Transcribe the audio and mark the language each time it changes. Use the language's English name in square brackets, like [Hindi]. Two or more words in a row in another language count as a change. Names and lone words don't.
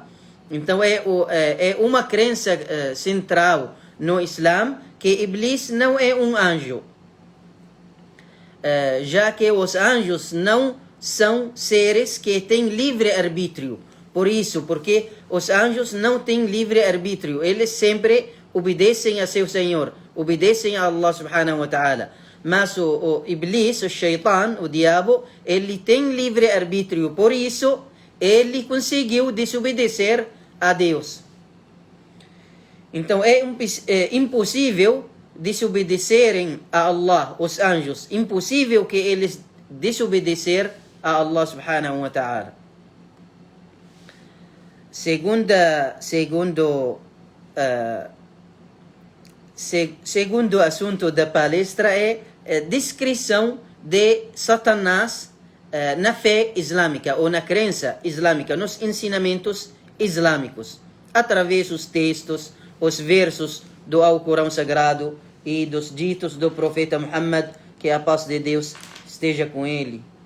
[Portuguese] Então é uma crença central no Islã que Iblis não é um anjo, já que os anjos não são seres que têm livre-arbítrio. Porque os anjos não têm livre-arbítrio, eles sempre obedecem a seu Senhor, obedecem a Allah [Arabic] سبحانه وتعالى. [Portuguese] Mas o Iblis, o Shaitan, o diabo, ele tem livre-arbítrio, por isso ele conseguiu desobedecer a Deus. Então é impossível desobedecerem a Allah, os anjos. Impossível que eles desobedecer a Allah [Arabic] سبحانه وتعالى. [Portuguese] Segundo assunto da palestra é descrição de Satanás na fé islâmica ou na crença islâmica, nos ensinamentos islâmicos, através dos textos, os versos do Alcorão Sagrado e dos ditos do profeta Muhammad, que a paz de Deus esteja com ele.